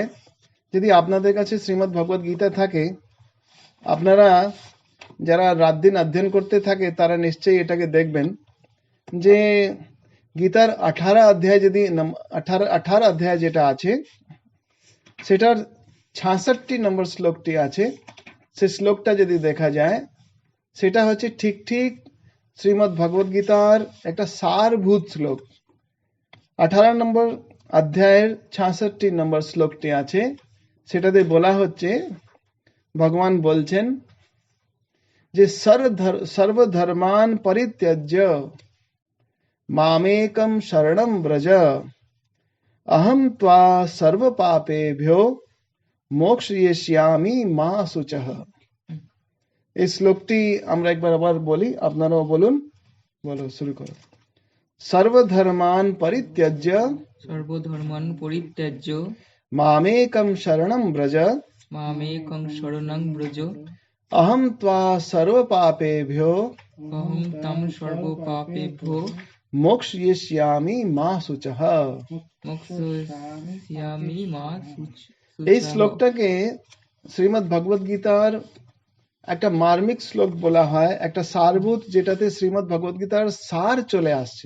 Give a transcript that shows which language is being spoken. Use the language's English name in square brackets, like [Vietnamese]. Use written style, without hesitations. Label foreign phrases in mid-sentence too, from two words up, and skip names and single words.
[Bangla] যদি আপনাদের কাছে শ্রীমদ্ ভগবদ গীতা থাকে, আপনারা যারা রাত দিন অধ্যয়ন করতে থাকে তারা নিশ্চয়ই এটাকে দেখবেন যে গীতার 18 অধ্যায়, যদি 18 অধ্যায় যেটা আছে সেটার 66 নম্বর শ্লোকটি আছে, সে শ্লোকটা যদি দেখা যায় সেটা হচ্ছে ঠিক ঠিক শ্রীমদ্ ভগবদ গীতার একটা সারভূত শ্লোক। 18 নম্বর অধ্যায়ের 66 নম্বর শ্লোকটি আছে, সেটাতে বলা হচ্ছে, ভগবান বলছেন যে [Sanskrit] সর্বধর্মান পরিত্যজ্য মামেকম শরণম ব্রজ अहम त्वा सर्व पापेभ्यो মোক্ষয়িষ্যামি মা শুচঃ। [Bangla] এই শ্লোকটি আমরা একবার আবার বলি, আপনারাও বলুন। বলো, শুরু করো। [Sanskrit] সর্বধর্মান পরিত্যজ্য সর্বধর্মান পরিত্যাজ্য মামেকম শরণম ব্রজ মামেকং শরণং ব্রজ अहम त्वा सर्व पापेभ्यो অহং তম সর্বপাপেভ্যো মোক্ষয়িষ্যামি মা শুচঃ। মোক্ষয়িষ্যামি মা [Bangla] এই [Sanskrit] শুচঃ। [Bangla] শ্লোকটাকে শ্রীমদ্ ভগবদ গীতার একটা মার্মিক শ্লোক বলা হয়, একটা সারভূত, যেটাতে শ্রীমদ্ ভগবদ গীতার সার চলে আসছে।